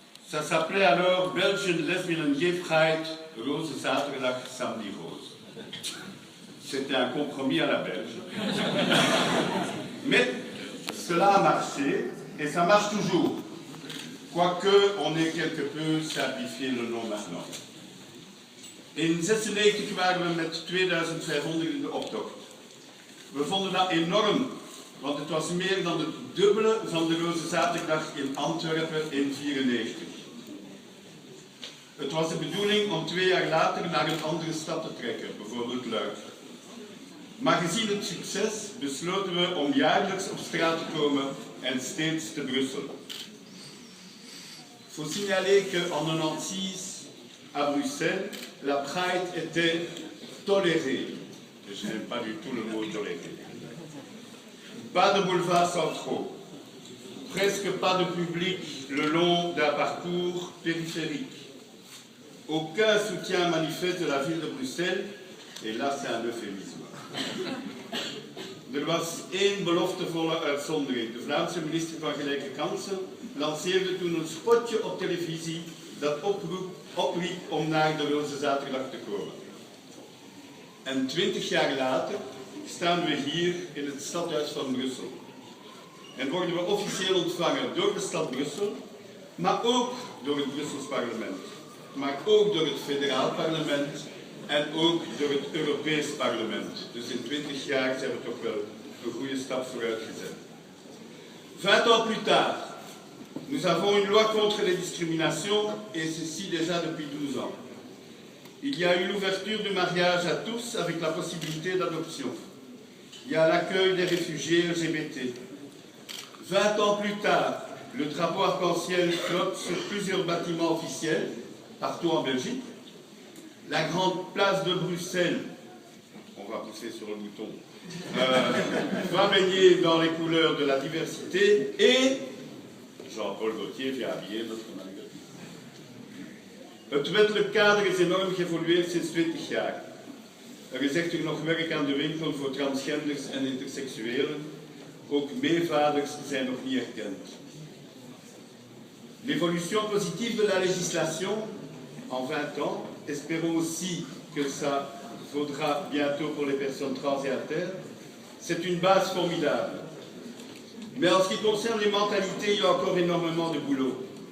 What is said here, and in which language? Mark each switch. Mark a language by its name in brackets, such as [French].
[French] Ça s'appelait alors Belgian Lesbian and Gay Pride, Rose Zaterdag, Samedi Rose. C'était un compromis à la belge. Mais cela a marché et ça marche toujours. Quoique on ait quelque peu simplifié le nom maintenant. [Dutch] In 1996 waren we met 2500 in de optocht. We vonden dat enorm, want het was meer dan het dubbele van de Roze Zaterdag in Antwerpen in 1994. Het was de bedoeling om 2 jaar later naar een andere stad te trekken, bijvoorbeeld Luik. Maar gezien het succes besloten we om jaarlijks op straat te komen en steeds te Brussel. [French] Il faut signaler qu'en 1996, à Bruxelles, la Pride était tolérée. Je n'aime pas du tout le mot toléré. Pas de boulevards centraux, presque pas de public le long d'un parcours périphérique. Aucun soutien manifeste de la ville de Bruxelles, et là c'est un euphémisme. [Dutch] Er was één beloftevolle uitzondering. De Vlaamse minister van Gelijke Kansen lanceerde toen een spotje op televisie dat opriep om naar de Roze Zaterdag te komen. En 20 jaar later staan we hier in het stadhuis van Brussel. En worden we officieel ontvangen door de stad Brussel, maar ook door het Brussels parlement. Maar ook door het federaal parlement en ook door het Europees parlement. Dus in 20 jaar zijn we toch wel een goede stap vooruit gezet. [French] 20 ans plus tard, nous avons une loi contre les discriminations, et ceci déjà depuis 12 ans. Il y a eu l'ouverture du mariage à tous avec la possibilité d'adoption. Il y a l'accueil des réfugiés LGBT. 20 ans plus tard, le drapeau arc-en-ciel flotte sur plusieurs bâtiments officiels, partout en Belgique. La grande place de Bruxelles, on va pousser sur le bouton, va baigner dans les couleurs de la diversité et Jean-Paul Gaultier vient habiller notre Marguerite. [Dutch] Het wettelijk kader is enorm geëvolueerd sinds 20 jaar. Er is echter nog werk aan de winkel voor transgenders en interseksuelen. Ook meevaders zijn nog niet erkend. [French] L'évolution positive de la législation en 20 ans, espérons aussi que ça vaudra bientôt pour les personnes trans et inter, c'est une base formidable. Mais en ce qui concerne les mentalités, il y a encore énormément de boulot.